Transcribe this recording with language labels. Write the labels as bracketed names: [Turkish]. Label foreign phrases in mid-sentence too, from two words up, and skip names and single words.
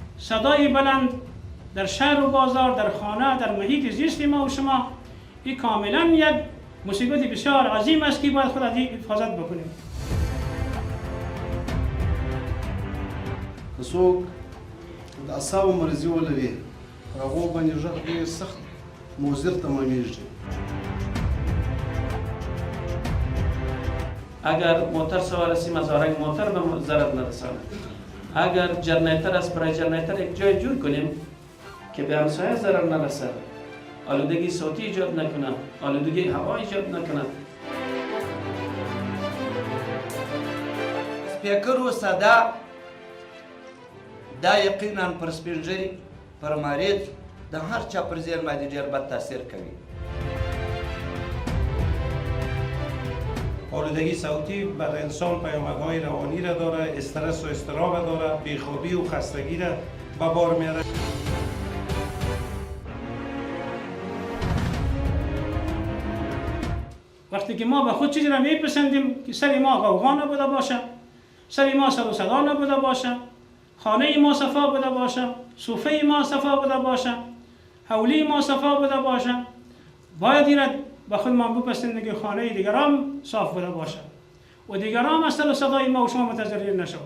[Persian] صدای بلند در شهر و بازار، در خانه، در محیط زیست ما و شما، این کاملا یک مصیبت بسیار عظیم است که باید خود از این حفاظت بکنیم. [Pashto] که څوک د اعصابو مرضي ولري پر هغو باندې غږ ډېر سخت مضر تمامیږي. [Persian] اگر موتر سوار هستیم از آرنگ موتر به ضرر نرساند. اگر جنریتر است برای جنریتر یک جای جور کنیم که به همسایه ضرر نرسد، آلودگی صوتی ایجاد نکند، آلودگی هوا ایجاد نکند. [Pashto] سپیکر و صدا دا یقینا پر سپینږیري پر مریض د هر چا پر ذهن باندې ډېر بد تاثیر کوي. [Persian] آلودگی صوتی بر انسان پیامدهای روانی را داره، استرس و اضطراب داره، بیخوابی و خستگی را به بار میاره. وقتی که ما به خود چیزی را میپسندیم که سر ما غوغا نبوده باشه، سر ما سر و صدا نبوده باشه، خانه ما صفا بوده باشه، صوفه ما صفا بوده باشه، حولی ما صفا بوده باشه، باید این را به خود ما بپسندیم که خانه دیگران صاف بوده باشه و دیگران از سر و صدای ما و شما متضرر نشوند.